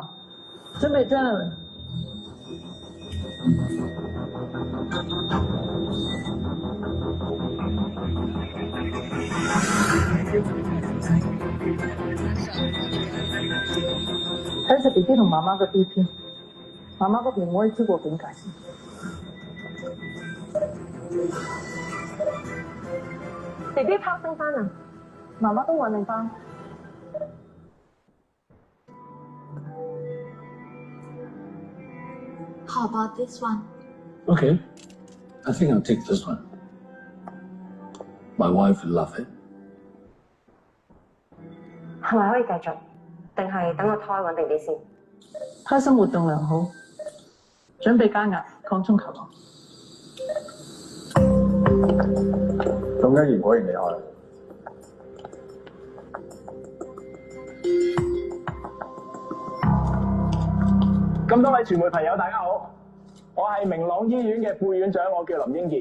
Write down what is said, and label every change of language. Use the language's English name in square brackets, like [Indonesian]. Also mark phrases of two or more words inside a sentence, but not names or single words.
[Cantonese] 準備將來。睇實 BB 同媽媽嘅 BP， 媽媽嗰邊唔可以超過警戒線。 BB 泡升翻啊，媽媽都穩定翻。 [English] How about this one? Okay, I think I'll take this one. My wife will love it. [Cantonese] 係咪可以繼續？定係等個胎穩定啲先？胎心活動良好，準備加壓擴充球囊。董一賢果然厲害。咁多位傳媒朋友，大家好，我係明朗醫院嘅副院長，我叫林英傑。